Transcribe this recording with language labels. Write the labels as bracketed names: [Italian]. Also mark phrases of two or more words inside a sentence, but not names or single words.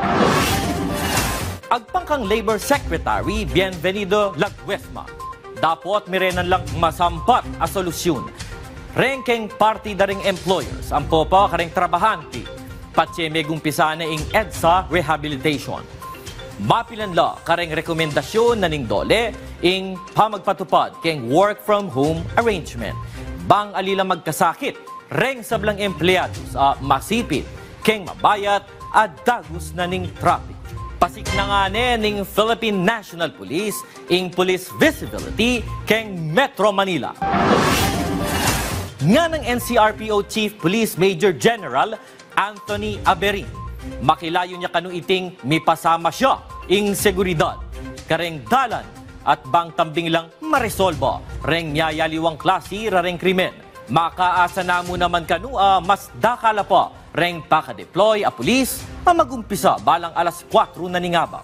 [Pampanga] Agpangkang Labor Secretary, Bienvenido Laguesma, dapat mirenan lang masampat a solusyon. Reng keng party daring employers, ang popa kareng trabahante, patse megumpisa na ing EDSA rehabilitation. Mapilan la kareng rekomendasyon na ning dole ing pamagpatupad keng [English] work from home arrangement. [Pampanga] Bang alila magkasakit, reng sablang empleados masipit, keng mabayat at dagus na ning traffic. Pasik na nga ning Philippine National Police ing [English] police visibility [Pampanga] keng Metro Manila. Nga ng NCRPO Chief Police Major General Anthony Aberin, makilayo niya kanu iting mipasama siya ing seguridad, kareng dalan at bang tambing lang maresolba, reng nyayaliwang klase rareng krimen. Makaasa na mo naman kanu mas dakala pa, reng pakadeploy a pulis, magumpisa balang alas 4 na ningaba.